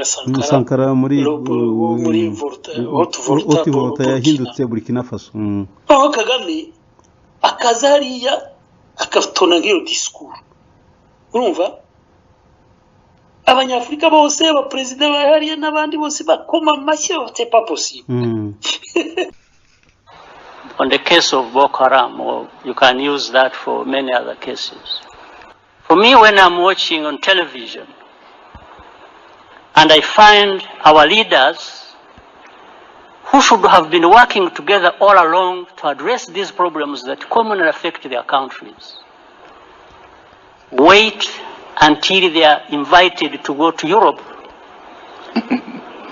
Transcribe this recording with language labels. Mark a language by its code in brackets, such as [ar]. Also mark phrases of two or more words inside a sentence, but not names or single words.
[rw] Sankara muri Volta yahindutse Burkina Faso. Aho Kagame akaza hariya akatona nk'iyo disikuru. Urumva? Abanyafurika bose, abaperezida bahariya n'abandi bose bakoma amashyi, [fr] c'est pas possible. [en] On the case of Boko Haram, or you can use that for many other cases. For me, when I'm watching on television and I find our leaders who should have been working together all along to address these problems that commonly affect their countries, wait until they are invited to go to Europe